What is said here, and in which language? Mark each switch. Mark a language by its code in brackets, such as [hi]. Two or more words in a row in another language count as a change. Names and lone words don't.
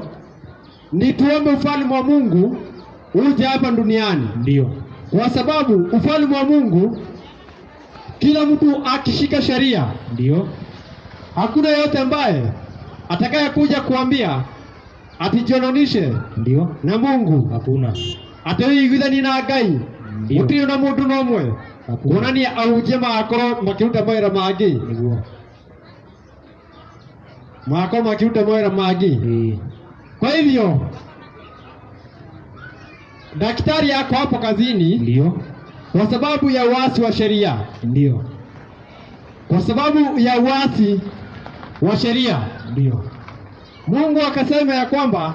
[sw] ni tuombe ufalme wa Mungu uje hapa duniani, Ndio. kwa sababu ufalme wa Mungu, kila mtu akishika sheria, Ndio. hakuna yeyote ambaye atakaye kuja kuambia atijononishe ndio, na Mungu hakuna, [ki] atoiguithani na Ngai [sw] Ndio. [ki] gutiri na mundu nomwe [sw] Hakuna. [ki] kuonania ahunjia magakorwo makiruta mawĩra mangĩ niguo, magakorwo makiruta mawĩra mangĩ. [sw] Kwa hivyo daktari yako hapo kazini ndio, kwa sababu ya uasi wa sheria, ndio, kwa sababu ya uasi wa sheria, ndio. Mungu akasema ya kwamba